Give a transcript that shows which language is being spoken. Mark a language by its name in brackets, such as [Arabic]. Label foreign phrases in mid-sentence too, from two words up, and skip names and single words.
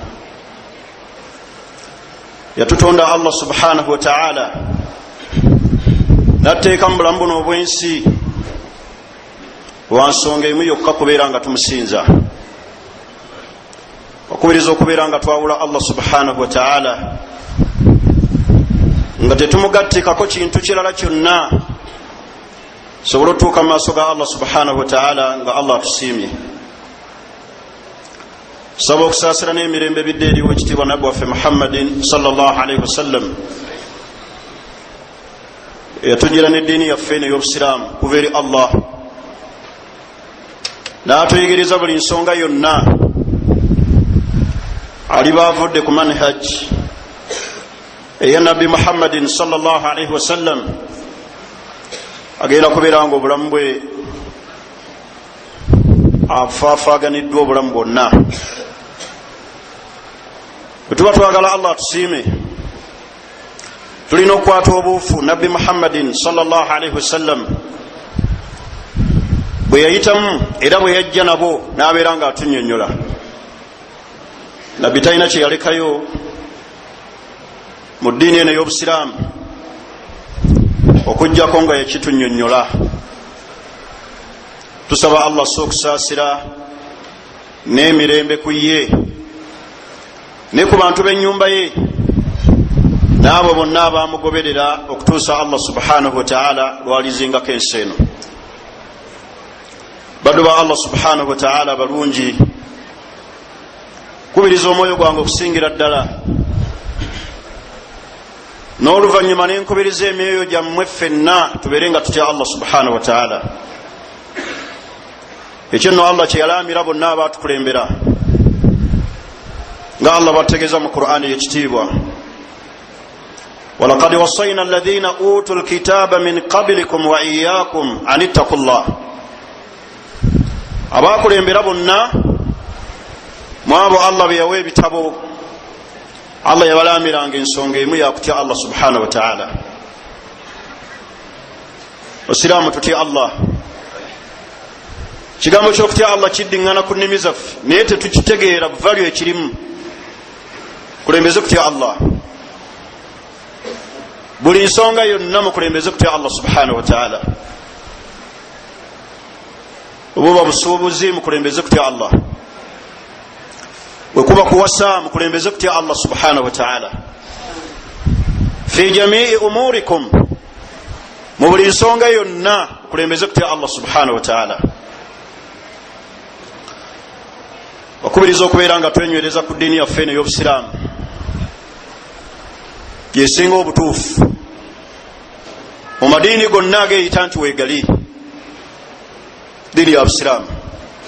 [Ganda] Yatutonda Allah [Arabic] سبحانه وتعالى [Ganda] n'atteeka mu bulamu buno obw'ensi wansonga emu yokka kubeera nga tumusinza, okubiriza okubeera nga twawula Allah [Arabic] سبحانه وتعالى [Ganda] nga tetumugattikako kintu kirala kyonna sobola otuuka mu maaso ga Allah [Arabic] سبحانه وتعالى [Ganda] nga Allah atusiimye. Saba okusaasira n'emirembe bidde eriwo ekitiibwa nabbi waffe Muhammadin [Arabic] صلى الله عليه وسلم [Ganda] eyatujjira n'eddiini yaffe n'ey'obusiraamu kuva eri Allah n'atuyigiriza buli nsonga yonna aliba avudde ku manhaj eya nabbi Muhammadin [Arabic] صلى الله عليه وسلم [Ganda] agenda kubeera nga obulamu bwe afaafaaganiddwa obulamu bwonna. Bwe tuba twagala Allah tusiime, tulina okukwata obuufu nabbi Muhammadin [Arabic] صلى الله عليه وسلم [Ganda] bwe yayitamu era bwe yajja nabo n'abeera nga atunnyonnyola. Nabbi talina kye yalekayo mu ddiini eno ey'obusiraamu okuggyako nga yakitunnyonnyola. Tusaba Allah okusaasira n'emirembe ku ye ne ku bantu b'ennyumba ye n'abo bonna abaamugoberera okutuusa Allah [Arabic] سبحانه وتعالى [Ganda] lwalizingako ensi eno. Baddu ba Allah [Arabic] سبحانه وتعالى [Ganda] balungi, kubiriza omwoyo gwange okusingira ddala n'oluvannyuma ne nkubiriza emyoyo gyammwe ffenna tubeere nga tutya Allah [Arabic] سبحانه وتعالى. [Ganda] Ekyo nno Allah kye yalaamira bonna abaatukulembera nga Allah bategeeza mu Qur'ani y'ekitiibwa: [Arabic] ولقد وصينا الذين أوتوا الكتاب من قبلكم وإياكم أن اتقوا الله. [Ganda] Abaakulembera bonna mu abo Allah be yawa ebitabo, Allah yabalaamiranga ensonga emu yakutya Allah [Arabic] سبحانه وتعالى. [Ganda] Osiraamu tutya Allah. Kigambo ky'okutya Allah kiddiŋŋana ku nnimi zaffe naye tetukitegeera value ekirimu. Kulembeze kutya Allah, buli nsonga yonna mukulembeze kutya Allah [Arabic] سبحانه وتعالى. [Ganda] Obuba busuubuzi mukulembeze kutya Allah, bwe kuba kuwasa mukulembeze kutya Allah [Arabic] سبحانه وتعالى. في جميع أموركم, [Ganda] mu buli nsonga yonna mukulembeze kutya Allah [Arabic] سبحانه وتعالى. [Ganda] Okubiriza okubeera nga twenywereza ku ddiini yaffe eno ey'obusiraamu yesinga obutuufu mu madiini gonna ageeyita nti weegali ddiini ya busiraamu.